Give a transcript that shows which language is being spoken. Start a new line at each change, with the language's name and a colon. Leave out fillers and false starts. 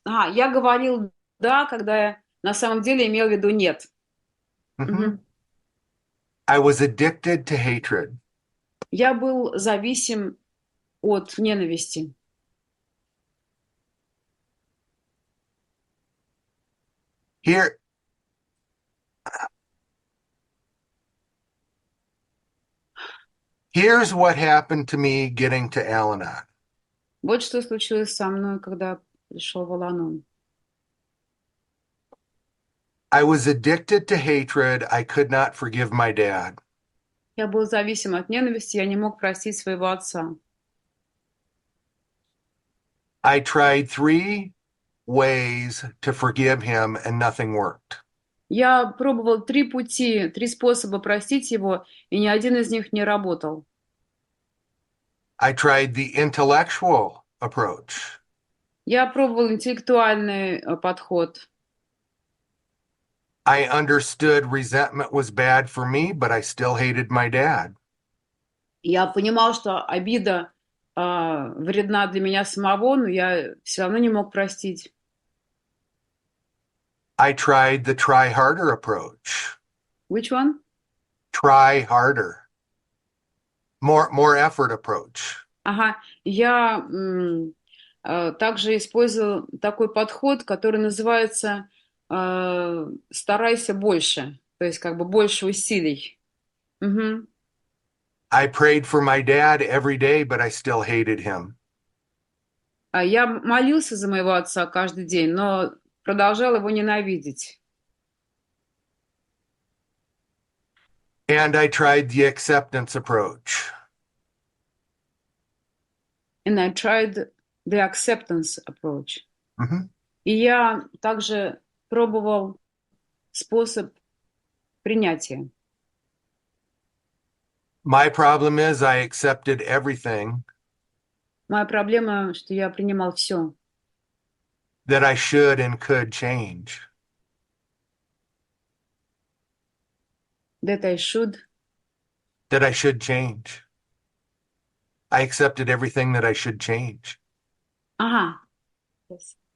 Russian: Я говорил да, когда я на самом деле имел в виду нет. Mm-hmm. Мгм.
English: I was addicted to hatred.
Russian: Я был зависим от ненависти.
English: Here's what happened to me getting to Al Anon.
Russian: Вот что случилось со мной, когда пришел в Ал Анон.
English: I was addicted to hatred. I could not forgive my dad.
Russian: Я был зависим от ненависти, я не мог простить своего отца.
English: I tried 3 ways to forgive him and nothing worked.
Russian: Я пробовал 3 пути, 3 способа простить его, и ни один из них не работал.
English: I tried the intellectual approach.
Russian: Я пробовал интеллектуальный подход.
English: I understood resentment was bad for me, but I still hated my dad.
Russian: Я понимал, что обида вредна для меня самого, но я все равно не мог простить.
English: I tried the try harder approach. Which one? Try harder. More effort approach.
Russian: Ага, я также использовал такой подход, который называется «старайся больше», то есть как бы больше усилий. Угу.
English: I prayed for my dad every day, but I still hated him.
Russian: Я молился за моего отца каждый день, но продолжал его ненавидеть.
English: And I tried the acceptance approach. And I tried the acceptance approach. Mm-hmm.
Russian: И я также пробовал способ принятия.
English: My problem is I accepted everything
Russian: Моя проблема, что я принимал все,
English: that I should and could change. That I should. that I should change. I accepted everything that I should change. Ага. Yes.